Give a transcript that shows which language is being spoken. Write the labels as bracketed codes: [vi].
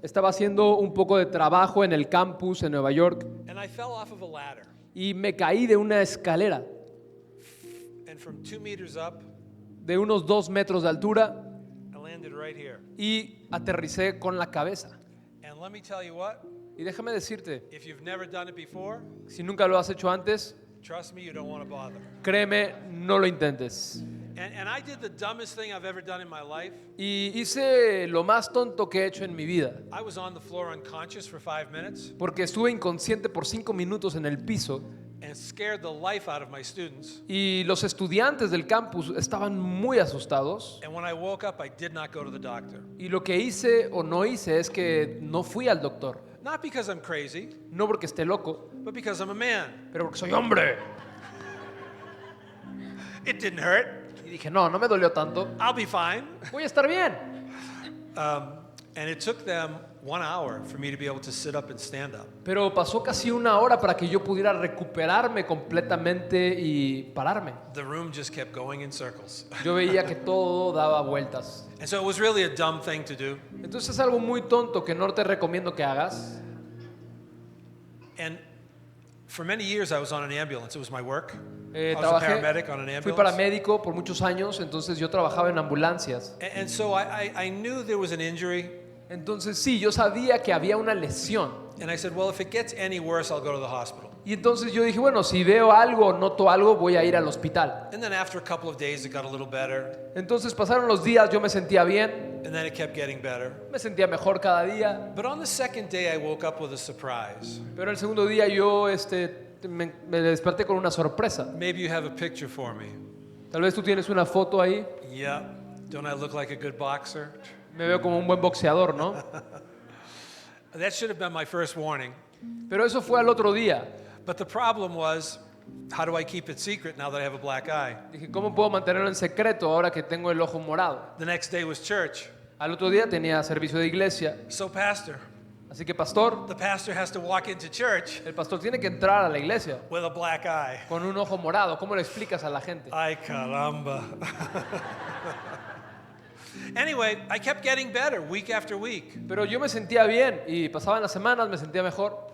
[es] Estaba haciendo un poco de trabajo en el campus en Nueva York [en] and I fell off of a ladder. [es] y me caí de una escalera [en] And from 2 meters up, [es] de unos 2 metros de altura [en] I landed right here. [es] y aterricé con la cabeza. [en] And let me tell you what, [es] Y déjame decirte, [en] if you've never done it before, [es] si nunca lo has hecho antes, [en] trust me, you don't want to bother. [es] créeme, no lo intentes. [en] And I did the dumbest thing I've ever done in my life. [es] Y hice lo más tonto que he hecho en mi vida, [en] I was on the floor unconscious for 5 minutes [es] porque estuve inconsciente por 5 minutos en el piso [en] and scared the life out of my students. [es] y los estudiantes del campus estaban muy asustados. [en] And when I woke up, I did not go to the doctor. [es] Y lo que hice o no hice es que no fui al doctor. [en] Not because I'm crazy, [es] No porque esté loco, [en] but because I'm a man. [es] pero porque soy hombre. [en] It didn't hurt. [es] Y dije, no me dolió tanto. [en] I'll be fine. [es] Voy a estar bien. [en] And it took them 1 hour for me to be able to sit up and stand up. [es] Pero pasó casi 1 hora para que yo pudiera recuperarme completamente y pararme. [en] The room just kept going in circles. [es] Yo veía que todo daba vueltas. [en] And so it was really a dumb thing to do. [es] Entonces es algo muy tonto que no te recomiendo que hagas. [en] And for many years, I was on an ambulance. It was my work. I was a [es] Trabajé, [en] paramedic on an [es] fui [en] ambulance. [es] paramédico por muchos años, entonces yo trabajaba en ambulancias. [en] And so I knew there was an injury. [es] Entonces sí, yo sabía que había una lesión. [en] And I said, well, if it gets any worse, I'll go to the hospital. [es] Y entonces yo dije, bueno, si veo algo, noto algo, voy a ir al hospital. [en] And then after a couple of days, it got a little better. [es] Entonces pasaron los días, yo me sentía bien, [en] And then it kept getting better. [es] me sentía mejor cada día. [en] But on the second day, I woke up with a surprise. [es] Pero el segundo día yo me desperté con una sorpresa. [en] Maybe you have a picture for me. [es] Tal vez tú tienes una foto ahí. [en] Yeah. Don't I look like a good boxer? [es] Me veo como un buen boxeador, ¿no? [en] That should have been my first warning. [es] Pero eso fue al otro día. [en] But the problem was, how do I keep it secret now that I have a black eye? [es] Dije, ¿cómo puedo mantenerlo en secreto ahora que tengo el ojo morado? [en] The next day was church. [es] Al otro día tenía servicio de iglesia. [en] So, pastor, [es] Así que pastor, [en] the pastor has to walk into church [es] el pastor tiene que entrar a la iglesia [en] with a black eye. [es] con un ojo morado. ¿Cómo le explicas a la gente? Ay, caramba. [en] Anyway, I kept getting better week after week. [es] Pero yo me sentía bien y pasaban las semanas, me sentía mejor.